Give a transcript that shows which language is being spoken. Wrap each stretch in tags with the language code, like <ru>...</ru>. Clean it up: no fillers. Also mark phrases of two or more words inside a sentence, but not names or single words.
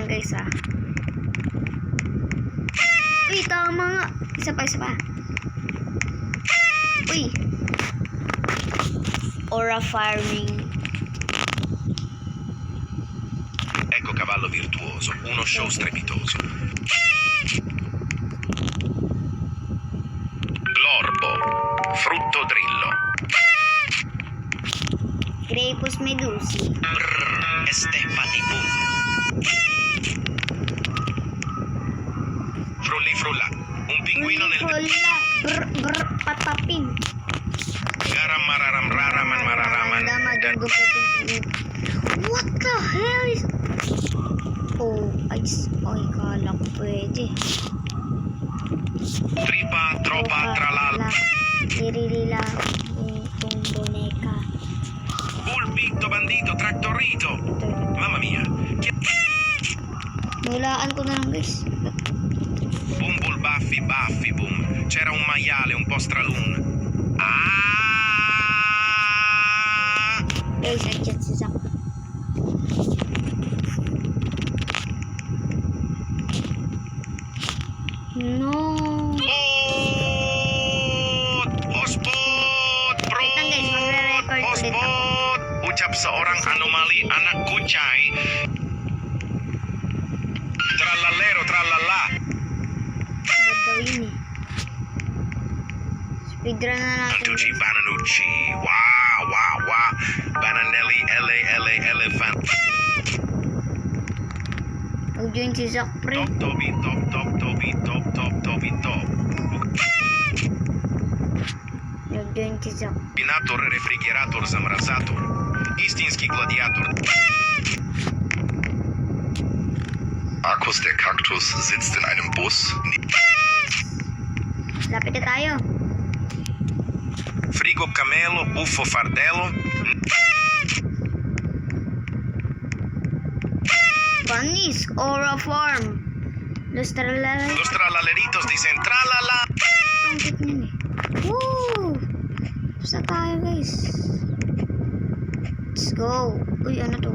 <tl>isa. Uy, tama nga. Isa pa. Uy.</tl> <en>Aura farming.</en> <it>Ecco cavallo virtuoso, uno show strepitoso. Glorbo, frutto drillo. Grapus medusi. Brrr, estepatibum. Frulli frulla, un pinguino nel Brr, patapin. garam mararam raraman mararaman. Dan</it> <en>What the hell is...</en> <tl>Oh, ay, kala ko pwede. tripa, tropa, tralal. Lirilila, itong boneka. Pulpito, bandito, traktorito.</tl> <it>Mamma mia.</it> <tl>Nulaan ko na lang, guys. Bumbul baffi baffi boom.</tl> <it>C'era un maiale un po' stralun. Ah!</it> <tl>Guys, nag-chat si Zach. No. Ospot! Bro! Wait lang, guys. Magre-record ulit ako. Ospot!</tl> <id>Ucap seorang anomali anak kucai. Trallallero trallalla.</id> <tl>Ba't daw yun eh? Speedrun na natin. Antucci bananucci. Wow, wow, wow. Bananelli, elephant. Mag-join si Zach, pre. Top, tobi, top, top, tobi, top, top, tobi, top. Mag-join si Zach. Pinator, refrigerator, zamrazator. Istinski gladiator.</tl> <de>Markus, der Kaktus, sitzt in einem Bus.</de> <tl>Lapit na tayo.</tl> <it>Frigo camelo, buffo fardello. Panis, Aura Farm. Los tralala.</it> <es>Los trallalleritos dicen tralala.</es> <tl>Ang cute niyan eh. Woo! Basta tayo, guys.</tl> <en>Let's go.</en> <tl>Uy, ano to?</tl>